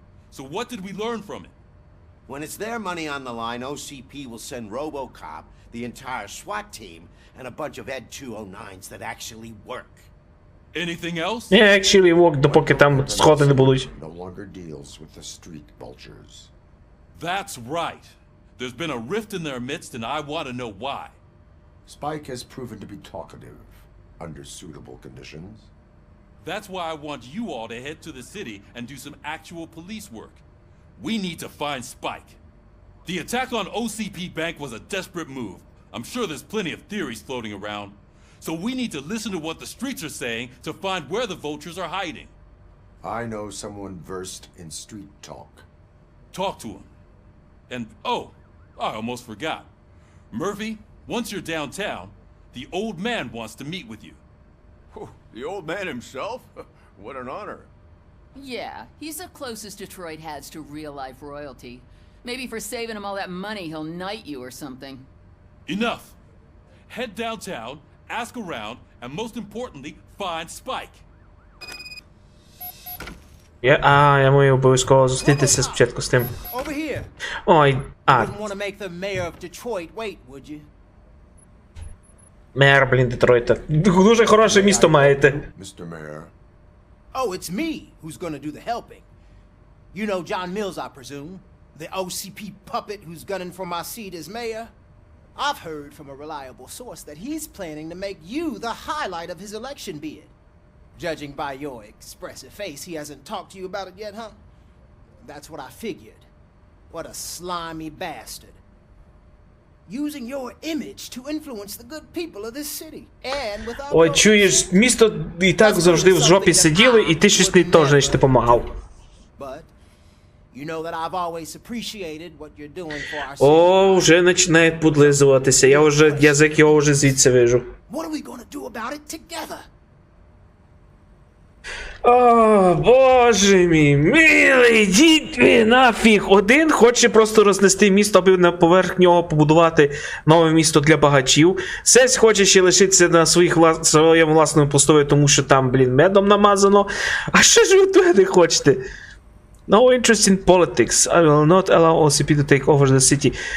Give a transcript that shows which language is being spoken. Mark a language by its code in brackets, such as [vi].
[en] So what did we learn from it? When it's their money on the line, OCP will send RoboCop, the entire SWAT team, and a bunch of Ed 209s that actually work. Anything else? Yeah, actually work, [uk] допоки там сходи не будуть. [en] No longer deals with the street vultures. That's right. There's been a rift in their midst, and I want to know why. Spike has proven to be talkative under suitable conditions. That's why I want you all to head to the city and do some actual police work. We need to find Spike. The attack on OCP Bank was a desperate move. I'm sure there's plenty of theories floating around. So we need to listen to what the streets are saying to find where the vultures are hiding. I know someone versed in street talk. Talk to him. And, oh, I almost forgot. Murphy, once you're downtown, the old man wants to meet with you. Oh, the old man himself? What an honor. Yeah, he's the closest Detroit has to real-life royalty. Maybe for saving him all that money, he'll knight you or something. Enough. Head downtown, ask around, and most importantly, find Spike. [uk] Я маю обов'язково зустрітися спочатку з тим. [en] Over here. Ой, Wouldn't want to make the mayor of Detroit wait, would you? [uk] Мер, блін, Детройта. Дуже хороше місто маєте. [en] Mr. Mayor. Oh, it's me who's gonna do the helping. You know John Mills, I presume? The OCP puppet who's gunning for my seat as mayor? I've heard from a reliable source that he's planning to make you the highlight of his election bid. Judging by your expressive face, he hasn't talked to you about it yet, huh? That's what I figured. What a slimy bastard. Using your image to influence the good people of this city. And without... [uk] Ой, чуєш, місто і так завжди в жопі сиділо, і ти щось не теж не допомагав. [en] But you know that I've always appreciated what you're doing for our city. [uk] О, вже починає подлизуватися. Язик його вже звідси вижу. [en] What are we gonna do about it together? [uk] О, боже мій, милий, йдіть ви нафіг. Один хоче просто рознести місто, аби поверх нього побудувати нове місто для багачів. Сесь хоче ще лишитися на своєму власному постові, тому що там, блін, медом намазано. А що ж ви туди хочете? [en] No interest in politics. I will not allow OCP to take over the city.